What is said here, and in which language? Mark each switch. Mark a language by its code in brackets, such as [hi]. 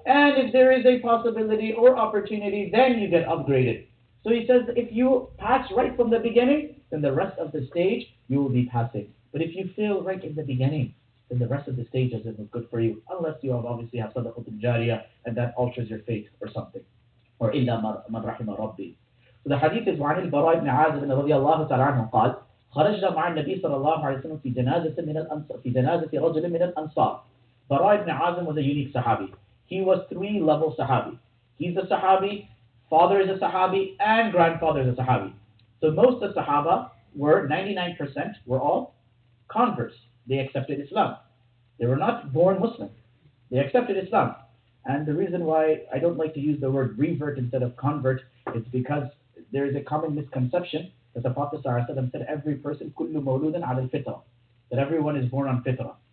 [en] And if there is a possibility or opportunity, then you get upgraded. So he says if you pass right from the beginning, then the rest of the stage you will be passing. But if you fail right in the beginning, then the rest of the stage doesn't look good for you, unless you obviously have sadaqatul jariyah and that alters your fate or something. [ar] Or illa man rahima rabbi. [en] So the hadith is [ar] وعن البراء بن عازب رضي الله تعالى عنه قال خرجنا مع النبي صلى الله عليه وسلم في جنازة رجل من الأنصار. [en] Bara ibn Azim was a unique Sahabi. He was 3-level Sahabi. He's a Sahabi, father is a Sahabi, and grandfather is a Sahabi. So most of the Sahaba were, 99% were all converts. They accepted Islam. They were not born Muslim. They accepted Islam. And the reason why I don't like to use the word revert instead of convert is because there is a common misconception that the Prophet ﷺ said every person, [ar] كُلُّ مَوْلُودٍ عَلَى الْفِطْرَةِ, [en] that everyone is born on fitrah.